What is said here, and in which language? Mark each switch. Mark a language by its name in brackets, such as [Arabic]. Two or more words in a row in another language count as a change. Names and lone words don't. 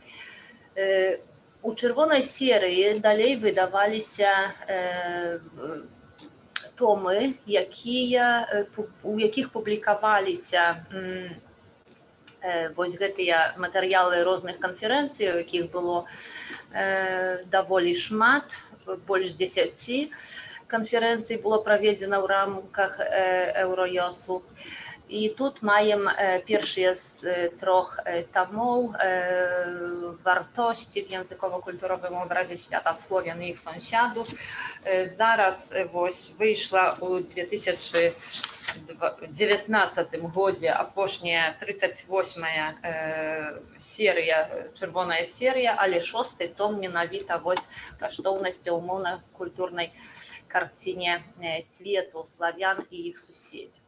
[Belarusian] У чырвонай серыі далей выдаваліся томы, у якіх публікаваліся вось гэтыя матэрыялы розных канферэнцый, у якіх было даволі шмат, больш 10 канферэнцый было праведзена ў рамках Еўраёсу. І тут маем першыя з 3 томов «Wartości w językowo-kulturowym obrazie świata Słowian i ich sąsiadów». Зараз wyszła u 2019 годзе апошняя 38 серыя, чырвоная серыя, але 6 том менавіта каштоўнасці умоўна-культурнай карціне свету славян і іх суседзяў.